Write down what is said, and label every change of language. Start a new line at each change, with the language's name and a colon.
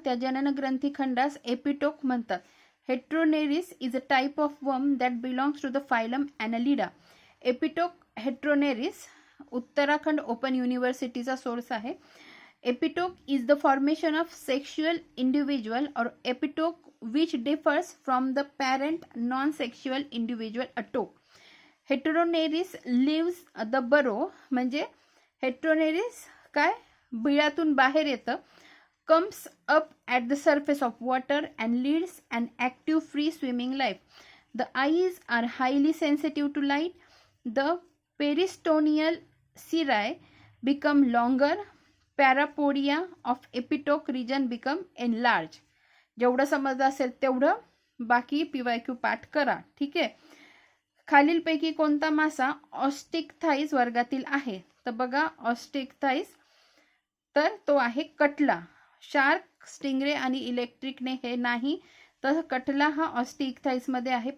Marathi: त्या जननग्रंथी खंडास एपिटोक म्हणतात.
English: Heteronereis is a type of worm that belongs to the phylum Annelida.
Marathi: एपिटोक Heteronereis Uttarakhand open युनिव्हर्सिटीचा source आहे.
English: Epitoke is the formation of sexual individual और epitoke which differs from the parent non-sexual individual ato. Heteroneris leaves the burrow,
Marathi: म्हणजे heteroneris काय बिळातून बाहेर येतं,
English: comes up at the surface of water and leads an active free swimming life. The eyes are highly sensitive to light. The peristonial cirri become longer. Parapodia of epitoke region become enlarged.
Marathi: जेवढं समजलं असेल तेवढं, बाकी PYQ पाठ करा. ठीक आहे. खालीलपैकी कोणता मासा ऑस्टिकथाईस वर्गातील आहे? तर बघा ऑस्टिकथाईस, तर तो आहे कटला. शार्क, स्टिंगरे आणि इलेक्ट्रिकने हे नाही, तर कटला हा ऑस्टिकथाईस मध्ये आहे.